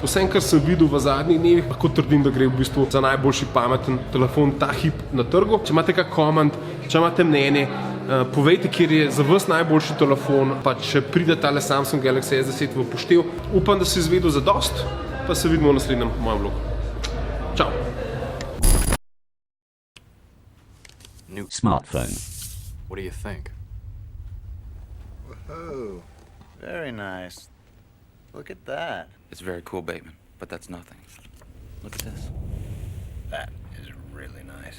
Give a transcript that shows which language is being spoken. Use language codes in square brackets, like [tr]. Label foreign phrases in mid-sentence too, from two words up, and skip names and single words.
[sl] Vsem, kar sem videl v zadnjih dnevih, lahko trdim, da gre v bistvu za najboljši pameten telefon ta hip na trgu. Če imate kak koment, če imate mnenje, povejte, kjer je za vas najboljši telefon, pa če pride tale Samsung Galaxy S10 v upoštev. Upam, da si izvedel zadost, pa se vidimo v naslednjem mojem vlogu. Čau! [en] New smartphone. What do you think? Whoa, very nice. Look at that. It's very cool, Bateman, but that's nothing. Look at this. That is really nice.